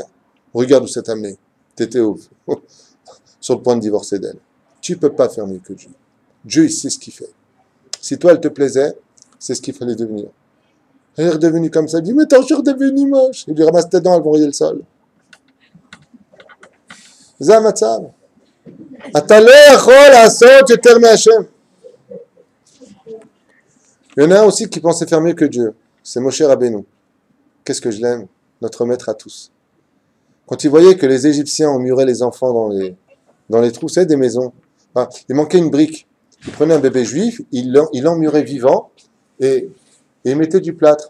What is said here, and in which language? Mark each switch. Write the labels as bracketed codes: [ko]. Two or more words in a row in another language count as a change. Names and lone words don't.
[fr] Regarde où ça t'a amené. Tu étais sur le point de divorcer d'elle. Tu ne peux pas faire mieux que Dieu. Dieu, il sait ce qu'il fait. Si toi, elle te plaisait, c'est ce qu'il fallait devenir. Elle est redevenue comme ça. Il dit, mais t'es encore devenue moche. Il lui ramasse tes dents, elles vont rayer le sol. [he] זה המצב. אתה לא יכול לעשות יותר מהשם. [fr] Il y en a un aussi qui pensait faire mieux que Dieu. C'est Moshe Rabbeinu. Qu'est-ce que je l'aime, notre maître à tous. Quand il voyait que les Égyptiens ont muré les enfants dans les trous, c'est des maisons. Enfin, il manquait une brique. Il prenait un bébé juif, il l'emmurait vivant et il mettait du plâtre.